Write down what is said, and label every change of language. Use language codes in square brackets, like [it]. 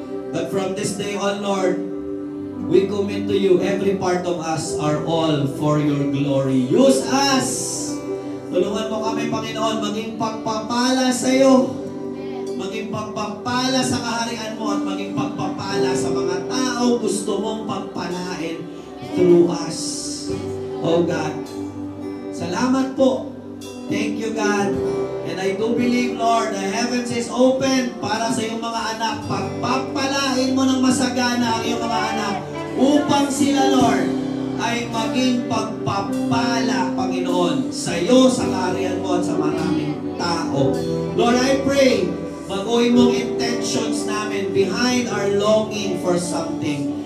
[en] But from this day on, Lord, we commit to you, every part of us are all for your glory. Use us! [tl] Tulungan mo kami, Panginoon, maging pagpapala sa iyo. Maging pagpapala sa kaharian mo at maging pagpapala sa mga tao gusto mong pagpalain [en] through us. Oh God, [tl] salamat po. [en] Thank you, God. And I do believe, Lord, the heavens is open [tl] para sa iyong mga anak. Pagpapalain mo ng masagana ang iyong mga anak upang sila, Lord, ay maging pagpapala, Panginoon, sa iyo, sa kaharian mo at sa maraming tao. [en] Lord, I pray, [tl] baguhin mong [en] intentions namin behind our longing for something.